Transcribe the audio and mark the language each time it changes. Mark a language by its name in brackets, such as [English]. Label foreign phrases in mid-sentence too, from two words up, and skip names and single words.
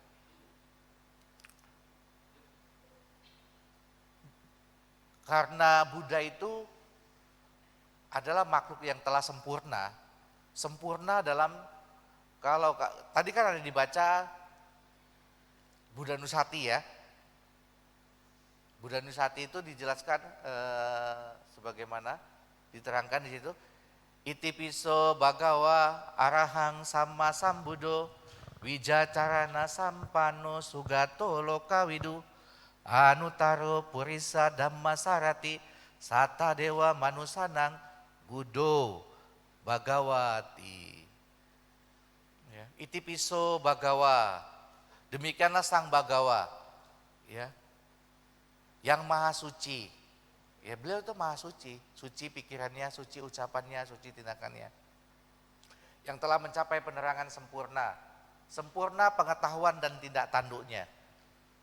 [Indonesian] Karena Buddha itu adalah makhluk yang telah sempurna dalam, kalau tadi kan ada dibaca Buddha Nusati ya. Buddha Nusati itu dijelaskan sebagaimana diterangkan di situ. [Pali] Itipiso bhagawa arahang samma sambuddho wijacarana sampano sugato lokawidu anutaro purisa dhamma sarati sata dewa manusanang gudo bhagawati. [Indonesian] Ya, [Pali] itipiso bhagawa, [Indonesian] demikianlah sang Bhagawa ya, yang maha suci. Ya, beliau itu maha suci, suci pikirannya, suci ucapannya, suci tindakannya. Yang telah mencapai penerangan sempurna, sempurna pengetahuan dan tindak tanduknya.